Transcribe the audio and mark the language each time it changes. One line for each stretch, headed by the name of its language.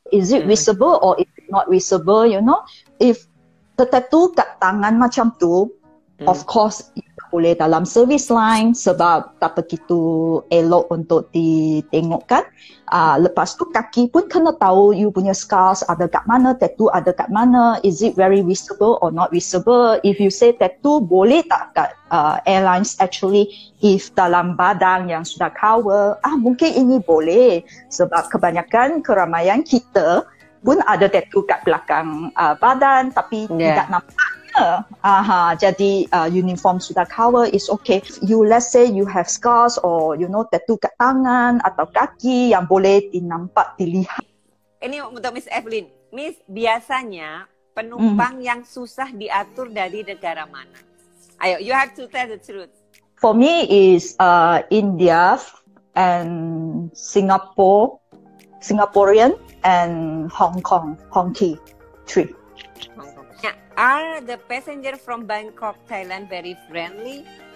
English: Is it visible or is it not visible? If the tattoo
Malay: kat tangan macam tu,
English: of course
Malay: boleh dalam service line sebab tak begitu elok untuk ditengokkan. Lepas tu kaki pun kena tahu you punya scars ada kat mana, tattoo ada kat mana,
English: is it very visible or not visible. If you say
Malay: tattoo boleh tak kat airlines,
English: actually if
Malay: dalam badan yang sudah cover, mungkin ini boleh sebab kebanyakan keramaian kita pun ada tattoo kat belakang badan tapi tidak nampak. Jadi uniform sudah cover
English: is okay. Let's say you have scars or tattoo
Malay: kat tangan atau kaki yang boleh dilihat. Ini untuk Miss Evelyn. Miss, biasanya penumpang yang susah diatur dari negara mana?
English: Ayo, you have to tell the truth. For me is India and Singaporean and Hong Kong, Hong Kong, 3. Are the passenger from Bangkok, Thailand very friendly?